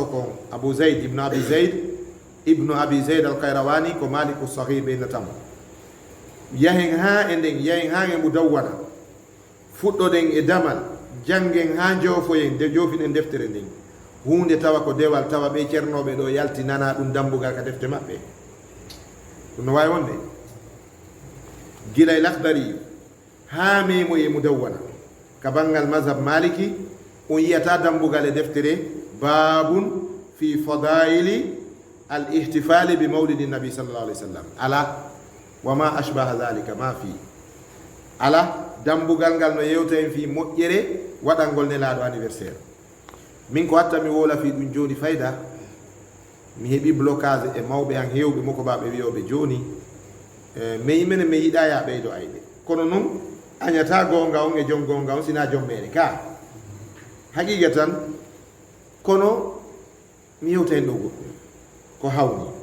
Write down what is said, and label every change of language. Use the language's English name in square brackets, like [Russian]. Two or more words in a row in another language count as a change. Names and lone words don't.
[Fula] kon abou zayd ibnu abi zayd al kayrawani ko maliku sahir ɓeynatamo yahen ha e nden yahen ha e mudawwana fuɗɗoɗen e damal janggen ha jofoyen nde jofinen deftere nden hunde tawa ko dewal tawa ɓe ceernoɓe ɗo yalti nana ɗum dambugal ka defte maɓɓe ɗum no wawi wonde gila e lakdari ha memo e mudawwana ka bangal mazhab maliki on yiyata dambugal e deftere [Arabic] باب في فضائل الاحتفال بمولد النبي صلى الله عليه وسلم ألا وما أشبه ذلك ما في [Fula] ala dambugal ngal no yewta en fi moƴƴere waɗangol nelaɗo anniversaire min ko watta mi wola fi ɗum joni fayda mi heeɓi blocage e mawɓe han hewɓe moko baɓe wiyoɓe joni mi yimene mi yiɗa ya ɓeydo ayde kono noon añata gonga on e joom gonga on sina joom mere ka haqiqa tan kono mi yewta hen ɗo goɗɗum ko hawni